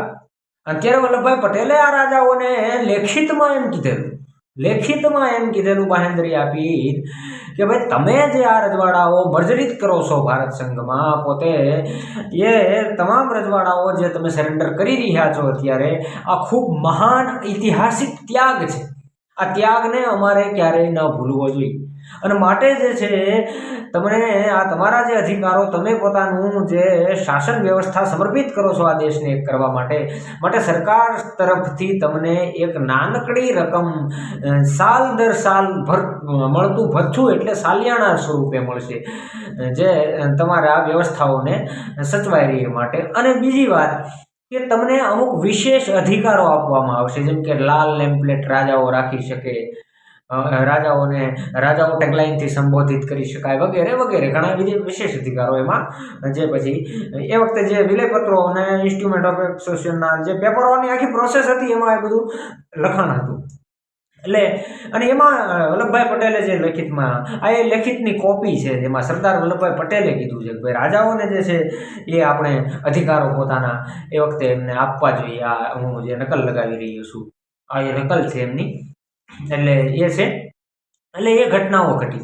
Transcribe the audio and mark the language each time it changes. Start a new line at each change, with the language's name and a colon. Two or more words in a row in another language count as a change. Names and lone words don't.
Gujarati: અને ત્યારે વલ્લભભાઈ પટેલે આ રાજાઓને લેખિતમાં એમ કીધેલું બાહેંધરી આપી કે ભાઈ તમે જે આ રજવાડાઓ મર્જરિત કરો છો ભારત સંઘમાં, પોતે યે તમામ રજવાડાઓ જે તમે સરેન્ડર કરી રહ્યા છો અત્યારે આ ખૂબ મહાન ઐતિહાસિક ત્યાગ છે। આ ત્યાગને અમારે ક્યારેય ન ભૂલવો જોઈએ અને માટે જે છે તમને આ તમારા જે અધિકારો તમે પોતાનું જે શાસન વ્યવસ્થા સમર્પિત કરો છો આ દેશને કરવા માટે સરકાર તરફથી તમને એક નાનકડી રકમ સાલ દર સાલ મળતું ભથ્થું એટલે સાલિયાણા સ્વરૂપે મળશે, જે તમારા વ્યવસ્થાઓને સચવાઈ રહી માટે। અને બીજી વાત કે તમને અમુક વિશેષ અધિકારો આપવામાં આવશે, જેમ કે લાલ નેમપ્લેટ રાજાઓ રાખી શકે, રાજાઓ ટેગલાઇન થી સંબોધિત કરી શકાય વગેરે વગેરે ઘણા વિશેષ અધિકારો એમાં જે પછી એ વખતે જે વિલેપત્રો અને
English: instrument of accession-na
Gujarati: જે પેપરોની આખી પ્રોસેસ હતી એમાં એ બધું લખાણ હતું। એટલે અને એમાં વલ્લભભાઈ પટેલે જે લેખિતમાં આ એ લેખિતની કોપી છે જેમાં સરદાર વલ્લભભાઈ પટેલે કીધું છે કે ભાઈ રાજાઓને જે છે એ આપણે અધિકારો પોતાના એ વખતે એમને આપવા જોઈએ। આ હું જે નકલ લગાવી રહ્યો છું આ એ નકલ છે એમની, એટલે એ છે, એટલે એ ઘટનાઓ ઘટી।